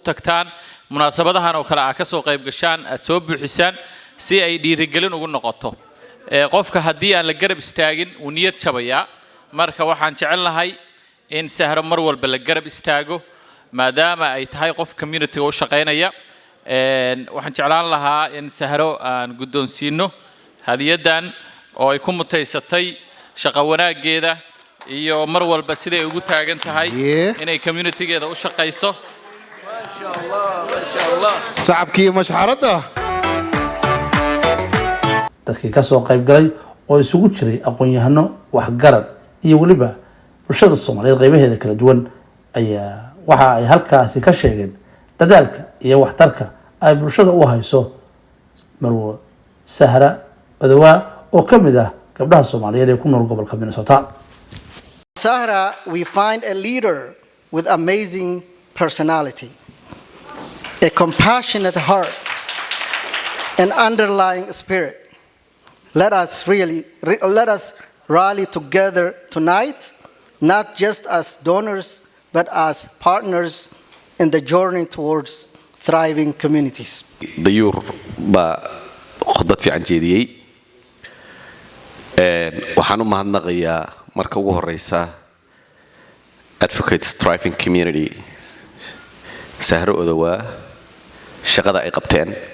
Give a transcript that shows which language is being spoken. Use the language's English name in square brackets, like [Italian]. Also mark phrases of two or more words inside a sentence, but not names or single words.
[Somali] tagtaan munaasabadahan oo kale ka soo qayb gashaan aad soo buuxisaan si ay dhiirigelin ugu noqoto qofka haddii aan la garab istaagin uu niyad jabaya marka waxaan jecelahay in Sahro mar walba la garab istaago maadaama ay tahay qof community oo shaqeynaya waxaan jeclaan lahaa in Sahro aan guddoonsiino hadiyadan oo ay ku mutaysatay shaqo wanaageeda iyo mar walba siday ugu taagan tahay inay community-geeda u shaqeyso. [Arabic] ما شاء الله صعبكي مشحرته [Somali] dadkii ka soo qayb galay oo isugu jiray aqoon-yahano waxgarad iyo waliba bulshada Soomaaliyeed qaybaheeda kala duwan ayaa waxa ay halkaasi ka sheegeen dadaalka iyo waxtarka ay bulshada u hayso marwo Sahro Odawaa oo ka mid ah gabdhaha Soomaaliyeed ee ku nool gobolka Minnesota. [English] Sahro, we find a leader with amazing personality, a compassionate heart, an underlying spirit. Let us rally together tonight, not just as donors, but as partners in the journey towards thriving communities. [Somali] dayuur baa khudbad fiican jeediyay waxaan u mahadnaqayaa marka ugu horeysa [English] advocates thriving community [Somali] sahro odawa shaqada ay qabteen